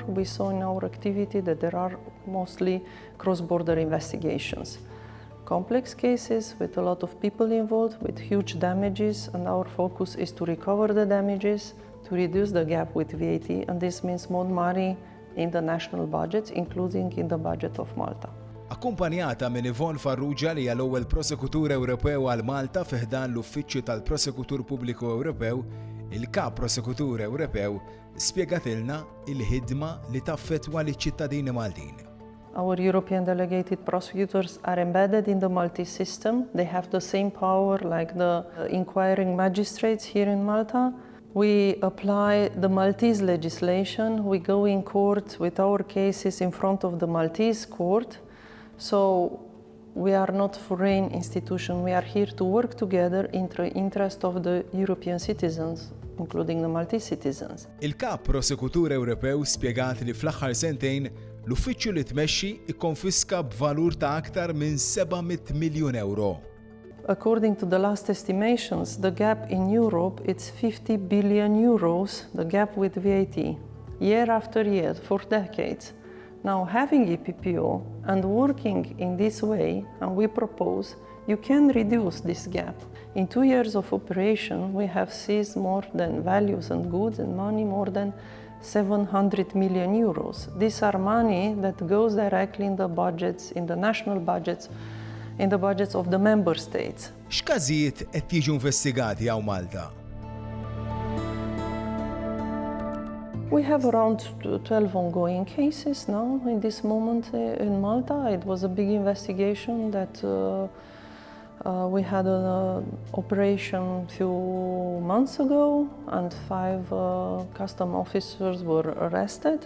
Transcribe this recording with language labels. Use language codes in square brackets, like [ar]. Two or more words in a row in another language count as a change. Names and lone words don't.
[en] We saw in our activity that there are mostly cross-border investigations. Complex cases with a lot of people involved, with huge damages, and our focus is to recover the damages, to reduce the gap with VAT, and this means more money in the national budgets, including in the budget of Malta. [mt] Akkumpanjata minn Yvonne Farrugia li hija l-ewwel Prosekutur Ewropew għal Malta fi ħdan l-Uffiċċju tal-Prosekutur Pubbliku Ewropew, il-Kap Prosekutur Ewropew spjegatilna il-ħidma li taffettwa liċ-ċittadini Maltin. [en] Our European delegated prosecutors are embedded in the Maltese system. They have the same power like the inquiring magistrates here in Malta. We apply the Maltese legislation. We go in court with our cases in front of the Maltese court. So we are not foreign institution. We are here to work together in the interest of the European citizens, including the Maltese citizens. [mt] Il-Kap Prosekutur Ewropew spjegat li fl-aħħar sentejn l-uffiċċju li tmexxi ikkonfiska b'valur ta' aktar minn 700 miljun euro. [en] According to the last estimations, the gap in Europe it's 50 billion euros, the gap with VAT, year after year for decades. Now, having EPPO and working in this way, and we propose, you can reduce this gap. In 2 years of operation, we have seized more than values and goods and money more than 700 million euros. These are money that goes directly in the budgets, in the national budgets, in the budgets of the member states. [mt] X'każijiet qed jiġu investigati hawn Malta? [en] We have around 12 ongoing cases now in this moment in Malta. It was a big investigation that we had an operation a few months ago, and 5 custom officers were arrested.